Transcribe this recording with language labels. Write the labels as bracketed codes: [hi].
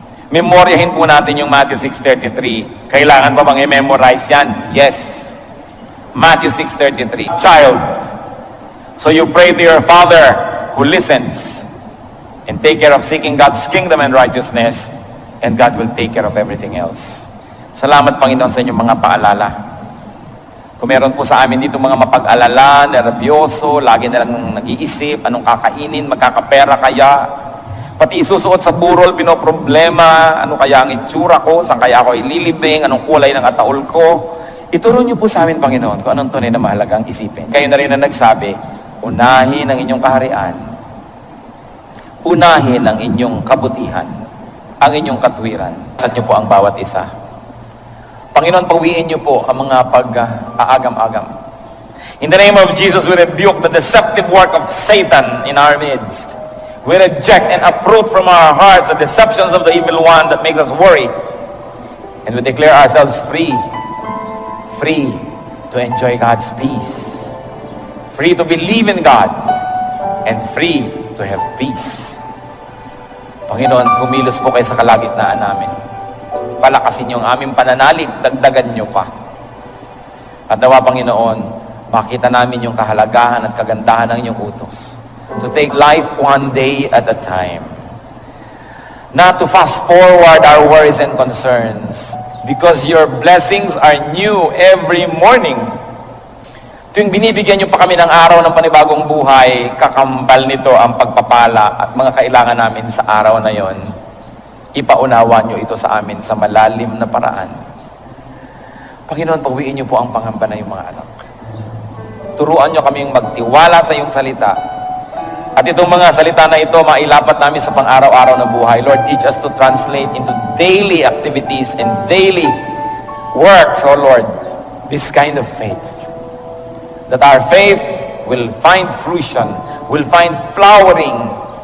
[tl] Memoryahin po natin yung Matthew 6:33. Kailangan ba bang i-memorize yan? [en] Yes. Matthew 6:33. Child, so you pray to your Father who listens, and take care of seeking God's kingdom and righteousness, and God will take care of everything else. [tl] Salamat, Panginoon, sa inyong mga paalala. Kung meron po sa amin dito mga mapag-alala, nervyoso, lagi na lang nag-iisip, anong kakainin, magkakapera kaya, pati isusuot sa burol, pinoproblema, ano kaya ang itsura ko, saan kaya ako ililibing, anong kulay ng ataol ko. Ituro niyo po sa amin, Panginoon, kung anong tunay na mahalagang isipin. Kayo na rin na nagsabi, unahin ang inyong kaharian, unahin ang inyong kabutihan, ang inyong katwiran. Sa niyo po ang bawat isa. Panginoon, pawiin niyo po ang mga pag-aagam-agam. [en] In the name of Jesus, we rebuke the deceptive work of Satan in our midst. We reject and uproot from our hearts the deceptions of the evil one that makes us worry. And we declare ourselves free. Free to enjoy God's peace. Free to believe in God. And free to have peace. [tl] Panginoon, kumilos po kayo sa kalagitnaan namin. Palakasin niyo ang aming pananalig, dagdagan niyo pa. At nawa, Panginoon, makita namin yung kahalagahan at kagandahan ng inyong utos. [en] To take life one day at a time. Not to fast forward our worries and concerns, because your blessings are new every morning. [tl] Tuwing binibigyan niyo pa kami ng araw ng panibagong buhay, kakambal nito ang pagpapala at mga kailangan namin sa araw na yon. Ipaunawa niyo ito sa amin sa malalim na paraan. Panginoon, pawiin niyo po ang pangamba na yung mga anak. Turuan niyo kaming magtiwala sa iyong salita. At itong mga salita na ito, mailapat namin sa pang-araw-araw na buhay. [en] Lord, teach us to translate into daily activities and daily works, oh Lord, this kind of faith. That our faith will find fruition, will find flowering